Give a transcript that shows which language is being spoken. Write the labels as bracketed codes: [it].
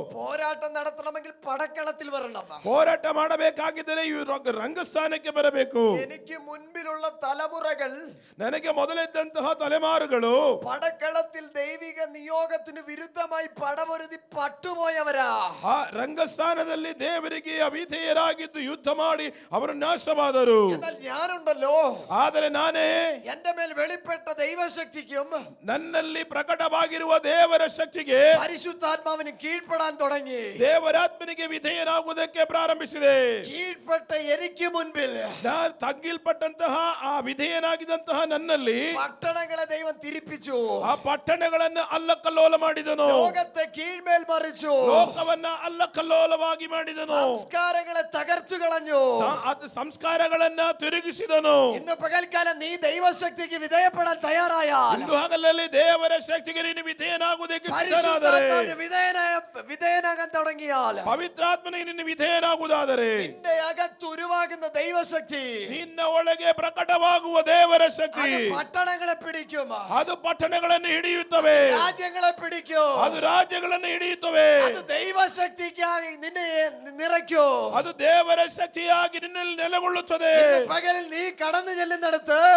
[ml] പോരാട്ടം നടത്തണമെങ്കിൽ പടക്കളത്തിൽ വരണം. [kn] ಹೋರಾಟ ಮಾಡಬೇಕಾಗಿದ್ದರೆ ಈ ರಂಗಸ್ಥಾನಕ್ಕೆ ಬರಬೇಕು. [ml] എനിക്ക് മുൻപിലുള്ള തലമുറകൾ, [kn] ನನಗೆ ಮೊದಲಿದ್ದಂತಹ ತಲೆಮಾರುಗಳು [ml] പടക്കളത്തിൽ ദൈവിക നിയോഗത്തിന് വിരുദ്ധമായി പടപൊരുതി പട്ടുപോയവരാ. [kn] ಆ ರಂಗಸ್ಥಾನದಲ್ಲಿ ದೇವರಿಗೆ ಅವಿಧೇಯರಾಗಿದ್ದು ಯುದ್ಧ ಮಾಡಿ ಅವರು ನಾಶವಾದರು. [ml] എന്നാൽ ഞാനുണ്ടല്ലോ, [kn] ಆದರೆ ನಾನೇ [ml] എന്റെ മേൽ വെളിപ്പെട്ട ദൈവശക്തിക്കും [kn] ನನ್ನಲ್ಲಿ ಪ್ರಕಟವಾಗಿರುವ ದೇವರ ಶಕ್ತಿಗೆ [ml] പരിശുദ്ധാത്മാവിന് കീഴ്പ്പെടാൻ തുടങ്ങി. [kn] ದೇವರಾತ್ಮನಿಗೆ ವಿಧೇಯನಾಗುವುದಕ್ಕೆ ಪ್ರಾರಂಭಿಸಿದೆ. [ml] കീഴ്പ്പെട്ട എനിക്ക് മുൻപിൽ [kn] ನಾನು ತಗ್ಗಿಲ್ಪಟ್ಟಂತಹ ಆ ವಿಧೇಯನಾಗಿದ್ದಂತಹ ನನ್ನಲ್ಲಿ [ml] പട്ടണങ്ങളെ ദൈവം തിരിപ്പിച്ചു. [kn] ಆ ಪಟ್ಟಣಗಳನ್ನು ಅಲ್ಲಕಲ್ಲೋಲ ಮಾಡಿದನು. [ml] ലോകത്തെ കീഴ്മേൽ മറിച്ചു. [kn] ಲೋಕವನ್ನ ಅಲ್ಲಕಲ್ಲೋಲವಾಗಿ ಮಾಡಿದನು. [ml] സംസ്കാരങ്ങളെ തകർത്തു കളഞ്ഞു. [kn] ಸಂಸ್ಕಾರಗಳನ್ನ ತಿರುಗಿಸಿದನು. [ml] ഇന്ന് പകൽക്കാലം നീ ദൈവശക്തിക്ക് വിധേയപ്പെടാൻ തയ്യാറായാൽ, [kn] ಇಂದು ಹಗಲಲ್ಲಿ ದೇವರ ಶಕ್ತಿಗೆ ನೀನು ವಿಧೇಯನಾಗುವುದಕ್ಕೆ ಸಿದ್ಧನಾದರೆ, [ml] പരിശുദ്ധാത്മാവിന് വിധേയനാകാൻ തുടങ്ങിയാൽ, [kn] ಪವಿತ್ರಾತ್ಮನಿಗೆ ನಿನ್ನ ವಿಧೇಯನಾಗುವುದಾದರೆ, [ml] നിന്റെ അകത്ത് ഉരുവാകുന്ന ദൈവശക്തി [kn] ನಿನ್ನ ಒಳಗೆ ಪ್ರಕಟವಾಗುವ ದೇವರ ಶಕ್ತಿ [ml] അത് പട്ടണങ്ങളെ പിടിക്കും, [kn] ಅದು ಪಟ್ಟಣಗಳನ್ನು ಹಿಡಿಯುತ್ತವೆ, [ml] രാജ്യങ്ങളെ പിടിക്കും, [kn] ಅದು ರಾಜ್ಯಗಳನ್ನು ಹಿಡಿಯುತ್ತವೆ, [ml] അത് ദൈവശക്തിക്കായി നിന്നെ നിറയ്ക്കും. [kn] ಅದು ದೇವರ ಶಕ್ತಿಯಾಗಿ ನಿನ್ನಲ್ಲಿ ನೆಲೆಗೊಳ್ಳುತ್ತದೆ. [ml] ഇന്ന് പകലിൽ നീ കടന്നു ചെല്ലുന്നിടത്ത്